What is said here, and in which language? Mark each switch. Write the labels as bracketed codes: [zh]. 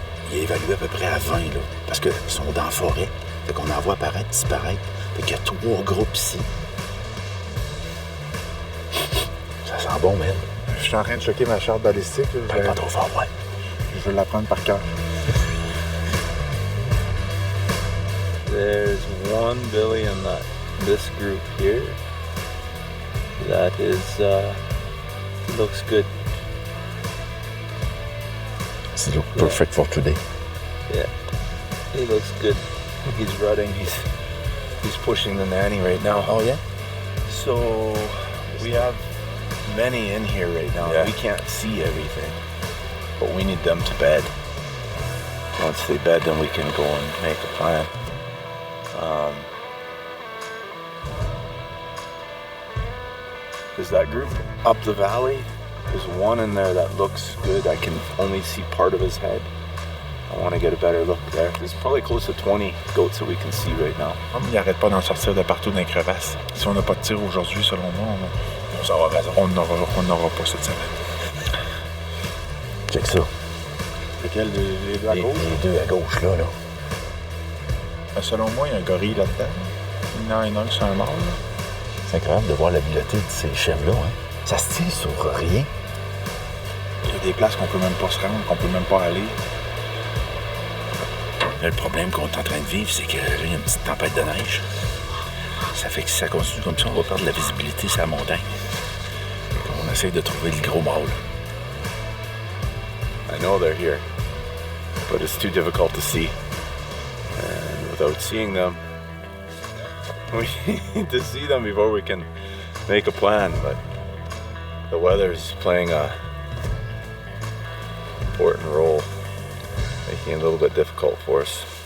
[fr] Il est évalué à peu près à 20, là, parce qu'ils sont dans la forêt. Fait qu'on en voit apparaître, disparaître. Fait qu'il y a 3 groupes ici. Ça sent bon, man. Je suis en train de choquer ma charte balistique. Pas trop fort, ouais. Je veux l'apprendre par cœur. [en] There's one Billy in this group here. That is, looks good. Does he look perfect for today? Yeah. He looks good. He's rutting. He's pushing the nanny right now. Oh, yeah? So we have many in here right now. Yeah. We can't see everything, but we need them to bed. Once they bed, then we can go and make a plan. There's that group up the valley. There's one in there that looks good. I can only see part of his head. I want to get a better look there. There's probably close to 20 goats that we can see right now. [fr] Il arrête pas d'en sortir de partout dans les crevasses. Si on n'a pas de tir aujourd'hui, selon moi, On s'en va raison. on n'aura pas cette semaine. Check ça. Lequel, les deux à Les gauche? deux à gauche, là. Selon moi, il y a un gorille là-dedans. Non, il y en a un qui c'est un mâle. C'est incroyable de voir l'habileté de ces chèvres-là. Hein? Ça se tire sur rien. Il y a des places qu'on peut même pas se rendre, qu'on peut même pas aller. Là, le problème qu'on est en train de vivre, c'est que là, il y a une petite tempête de neige. Ça fait que si ça continue comme ça, on va perdre de la visibilité sur la montagne. On essaye de trouver le gros mâle. [en] I know they're here, but it's too difficult to see. And without seeing them, we need to see them before we can make a plan, but the weather's playing a important role, making it a little bit difficult for us.